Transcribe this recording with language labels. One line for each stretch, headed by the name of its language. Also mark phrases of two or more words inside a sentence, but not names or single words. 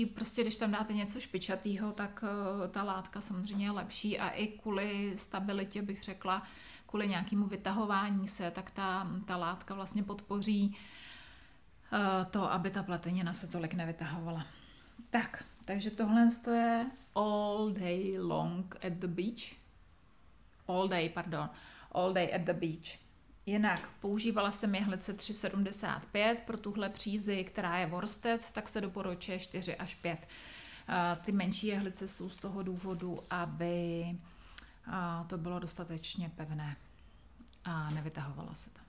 Czech: Prostě když tam dáte něco špičatýho, tak ta látka samozřejmě je lepší a i kvůli stabilitě bych řekla, kvůli nějakému vytahování se, tak ta látka vlastně podpoří to, aby ta pletenina se tolik nevytahovala. Tak, takže tohle je
English: all day long at the beach. All day at the beach.
Czech: Jinak používala jsem jehlice 3,75 pro tuhle přízi, která je worsted, tak se doporučuje 4 až 5. Ty menší jehlice jsou z toho důvodu, aby to bylo dostatečně pevné a nevytahovalo se to.